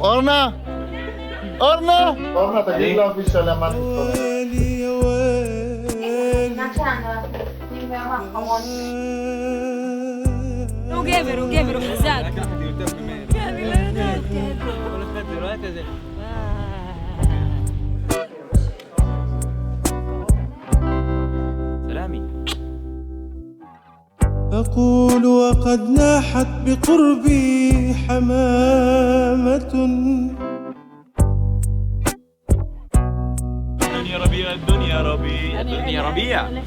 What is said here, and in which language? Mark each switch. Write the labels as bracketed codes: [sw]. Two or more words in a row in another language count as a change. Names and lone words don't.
[he] אורנה! אורנה, תגיד לו אבי שלם מה הוא גבר, הוא חזק. אני לא יודעת. כל אחד זה לא היה כזה. [ar] سلامي أقول وقد ناحت بقربي حمامة الدنيا ربيع